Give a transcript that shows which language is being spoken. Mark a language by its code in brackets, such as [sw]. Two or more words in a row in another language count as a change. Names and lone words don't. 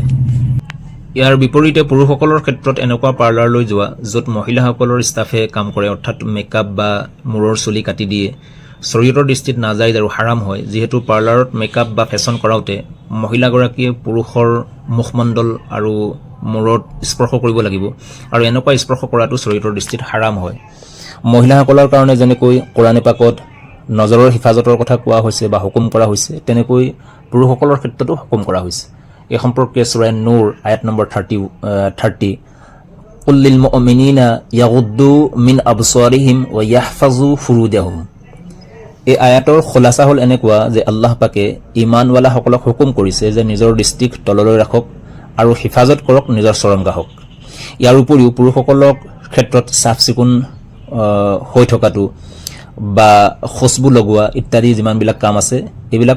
[as] ইয়াৰ বিপৰীতে পুৰুষসকলৰ ক্ষেত্ৰত এনেকুৱা পাৰ্লাৰলৈ যোৱা য'ত মহিলাসকলৰ ষ্টাফে কাম কৰে, অৰ্থাৎ মেকআপ বা মূৰৰ চুলি কাটি দিয়ে, শৰীয়তৰ দৃষ্টিত নাজাইজ আৰু হাৰাম হয়, যিহেতু পাৰ্লাৰত মেকআপ বা ফেশ্বন কৰাওঁতে মহিলাগৰাকীয়ে পুৰুষৰ মুখমণ্ডল আৰু মূৰত স্পৰ্শ কৰিব লাগিব আৰু এনেকুৱা স্পৰ্শ কৰাটো শৰীয়তৰ দৃষ্টিত হাৰাম হয়। মহিলাসকলৰ কাৰণে যেনেকৈ কোৰানে পাকত নজৰৰ হিফাজতৰ কথা কোৱা হৈছে বা হুকুম কৰা হৈছে, তেনেকৈ পুৰুষসকলৰ ক্ষেত্ৰতো হুকুম কৰা হৈছে। এই সম্পৰ্কে সূৰা নূৰ আয়াত নম্বৰ 30, [ar] قل للمؤمنين يغضوا من أبصارهم ويحفظوا فروجهم. [as] এই আয়াতৰ খোলাসা হ'ল এনেকুৱা যে আল্লাহ পাকে ইমানৱালাসকলক হুকুম কৰিছে যে নিজৰ দৃষ্টিক তললৈ ৰাখক আৰু হিফাজত কৰক নিজৰ চৰমগাহক। ইয়াৰ উপৰিও পুৰুষসকলৰ ক্ষেত্ৰত চাফ চিকুণ হৈ থকাটো বা খুচবু লগোৱা ইত্যাদি যিমানবিলাক কাম আছে এইবিলাক